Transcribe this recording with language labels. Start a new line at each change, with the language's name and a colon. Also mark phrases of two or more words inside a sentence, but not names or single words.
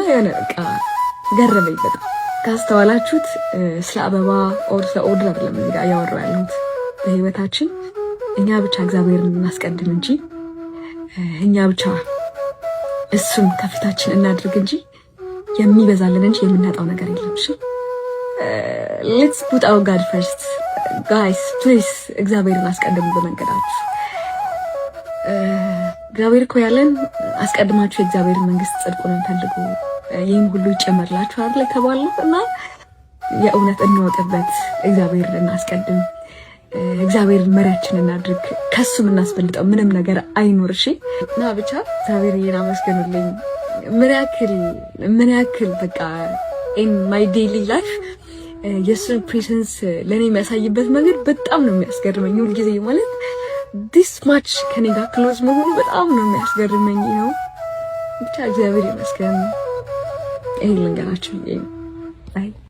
Amharic: የሆነ በቃ ገረመኝ በጣም። ካስተዋላችሁት ስለ አበባ ስለ ኦርደር አይደለም እዚህ ጋር ያወራው ያለሁት። በህይወታችን እኛ ብቻ እግዚአብሔርን እናስቀድም እንጂ እኛ ብቻ እሱን ከፊታችን እናድርግ እንጂ የሚበዛልን እንጂ የምናጣው ነገር የለም። እሺ
English: let's put our God first guys please።
Amharic: እግዚአብሔርን አስቀድሙ በመንገዳችሁ። እግዚአብሔር እኮ ያለን አስቀድማችሁ የእግዚአብሔር መንግስት ጽድቁን ፈልጉ ይህን ሁሉ ይጨመርላችሁ አይደል ተባልን እና የእውነት እንወጥበት። እግዚአብሔርን እናስቀድም፣ እግዚአብሔርን መሪያችን እናድርግ። ከሱ የምናስበልጠው ምንም ነገር አይኖር። እሺ እና ብቻ እግዚአብሔርን አመስግኑልኝ። ምን ያክል በቃ
English: in my daily life
Amharic: የሱን ፕሬዘንስ ለኔ የሚያሳይበት መንገድ በጣም ነው የሚያስገርመኝ። ሁሉ ጊዜ ማለት
English: this much
Amharic: ከኔ ጋር ክሎዝ መሆኑ በጣም ነው የሚያስገርመኝ ነው። ብቻ እግዚአብሔር ይመስገን። ይሄን ልንገራችሁ። አይ